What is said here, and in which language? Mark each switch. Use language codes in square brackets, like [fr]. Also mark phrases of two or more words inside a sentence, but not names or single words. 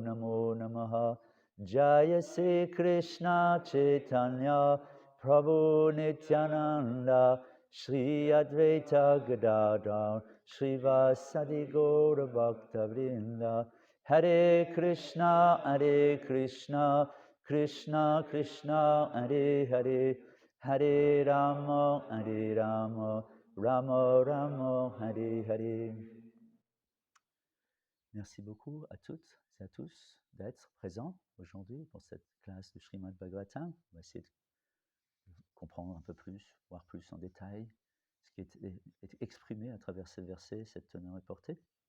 [sa] Namo Namaha Jaya Sri Krishna Chaitanya Prabhu Nityananda Shri Advaita Gadadhar Srivasadi Gaura Bhakta Vrinda Hare Krishna Krishna Krishna Hare Hare Hare Rama Rama Rama Hare Hare. [fr] Merci beaucoup à toutes et à tous d'être présents aujourd'hui pour cette classe de Srimad Bhagavatam. On va essayer de comprendre un peu plus, voir plus en détail ce qui est exprimé à travers ces versets, cette teneur et portée.